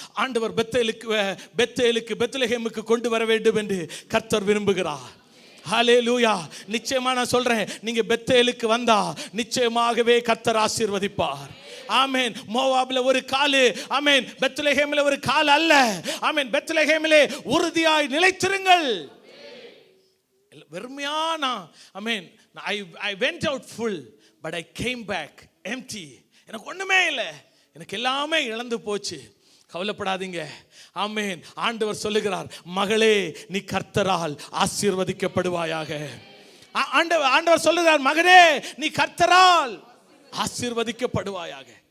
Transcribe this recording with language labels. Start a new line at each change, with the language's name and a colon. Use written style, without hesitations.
Tamil: ஆண்டவர் பெத்லெகேமுக்கு கொண்டு வர வேண்டும் என்று கர்த்தர் விரும்புகிறார். ஹல்லேலூயா. நிச்சயமா நான் சொல்றேன், நீங்க பெத்தேலுக்கு வந்தா நிச்சயமாகவே கர்த்தர் ஆசீர்வதிப்பார். ஆமென். மோவாபில ஒரு காலு, ஆமென், பெத்லெகேமில ஒரு கால் அல்ல. ஆமென். பெத்லெகேமிலே உறுதியாய் நிலைத்திருங்கள். வெறுமையானா, ஆமென்,
English: I went out full but I came back empty.
Tamil: எனக்கு ஒண்ணுமே இல்லை, எனக்கு எல்லாமே இழந்து போச்சு. கவலைப்படாதீங்க. ஆமென். ஆண்டவர் சொல்லுகிறார், மகளே நீ கர்த்தரால் ஆசீர்வதிக்கப்படுவாயாக. ஆண்டவர் சொல்லுகிறார், மகனே நீ கர்த்தரால் ஆசீர்வதிக்கப்படுவாயாக.